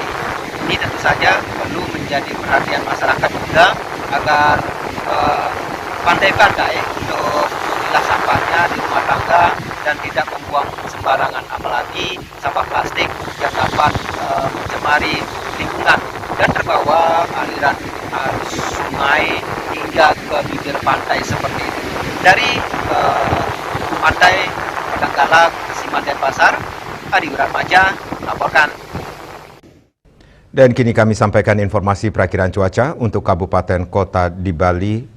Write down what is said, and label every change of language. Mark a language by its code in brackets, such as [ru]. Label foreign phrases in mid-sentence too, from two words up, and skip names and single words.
[id] Ini tentu saja perlu menjadi perhatian masyarakat juga agar pandai-pandai untuk memilah sampahnya di rumah tangga dan tidak membuang sembarangan, apalagi sampah plastik yang dapat mencemari lingkungan dan terbawa aliran arus sungai hingga ke bibir pantai seperti itu. Dari Pantai Padanggalak, Kesiman, Denpasar, Ari Wiratmaja melaporkan. Dan kini kami sampaikan informasi perakiran cuaca untuk kabupaten kota di Bali.